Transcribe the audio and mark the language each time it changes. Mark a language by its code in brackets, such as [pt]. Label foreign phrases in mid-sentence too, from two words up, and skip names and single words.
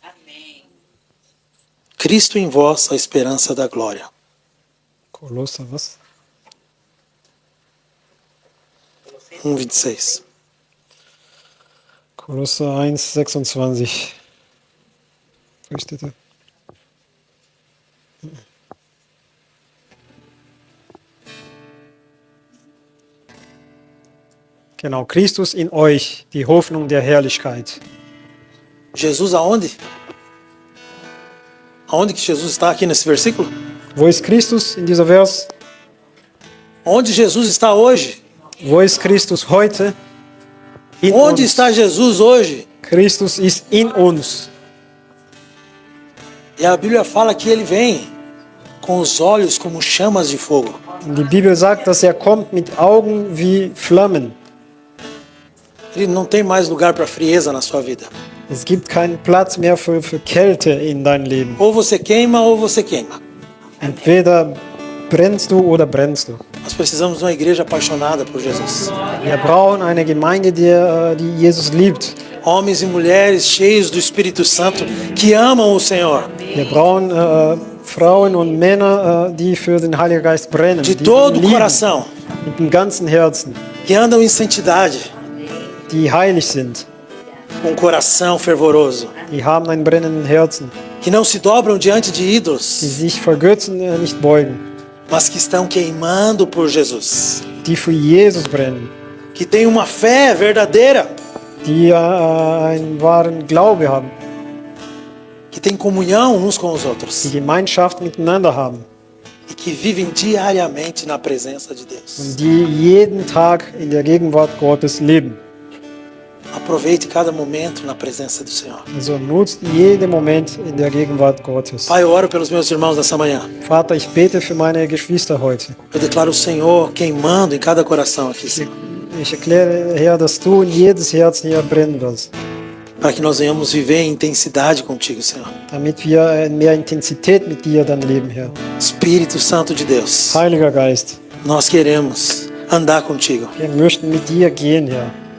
[pt] Cristo em vós, a esperança da glória. [de] Kolosser, was? 1:26. Kolosser 1,26. Wo steht da? Genau, Christus in euch, die Hoffnung der Herrlichkeit. [pt] Jesus aonde? Aonde que Jesus está aqui nesse versículo? [de] Wo ist Christus in dieser Vers? [pt] Onde Jesus está hoje? [de] Wo ist Christus heute? In [pt] Onde [de] uns. [pt] está Jesus hoje? [de] Christus ist in uns. [pt] E a Bíblia fala que ele vem com os olhos como chamas de fogo. [de] Und die Bibel sagt, dass er kommt mit Augen wie Flammen. [pt] Ele não tem mais lugar para frieza na sua vida. [de] Es gibt keinen Platz mehr für Kälte in deinem Leben. [pt] Ou você queima ou você queima. [de] Entweder brennst du oder brennst du. [pt] Nós precisamos de uma igreja apaixonada por Jesus. [de] Wir brauchen eine Gemeinde, die Jesus liebt. [pt] Homens e mulheres cheios do Espírito Santo que amam o Senhor. [de] Wir brauchen Frauen und Männer, die für den Heiligen Geist brennen. [pt] De [de] Die [pt] todo [de] ihn [pt] o [de] lieben, [pt] coração. [de] mit dem ganzen Herzen. [pt] Que andam em santidade. [de] Die heilig sind. [pt] Com um coração fervoroso. [de] Die haben einen brennenden Herzen. [pt] Que não se dobram diante de [de] Die [pt] ídolos. [de] sich vor Götzen nicht beugen. [pt] Mas que estão queimando por Jesus. [de] Die für Jesus brennen. [pt] Que têm uma fé verdadeira. [de] Die einen wahren Glaube haben. [pt] Que têm comunhão uns com os [de] Die [pt] outros. [de] Gemeinschaft miteinander haben. [pt] E que vivem diariamente na presença de Deus. [de] Und die jeden Tag in der Gegenwart Gottes leben. [pt] Aproveite cada momento na presença do Senhor. [de] Also nutzt jeden Moment in der Gegenwart Gottes. [pt] Pai, eu oro pelos meus irmãos nessa manhã. [de] Vater, ich bete für meine Geschwister heute. [pt] Eu declaro o Senhor queimando em cada coração aqui, Senhor. [de] Ich erkläre, Herr, dass du in jedes Herz hier brennen wirst, [pt] Para que nós venhamos viver em intensidade contigo, Senhor. [de] damit wir in mehr Intensität mit dir dann leben, Herr. [pt] Espírito Santo de Deus, [de] Heiliger Geist, [pt] nós queremos andar contigo. [de] wir möchten mit dir gehen, Herr.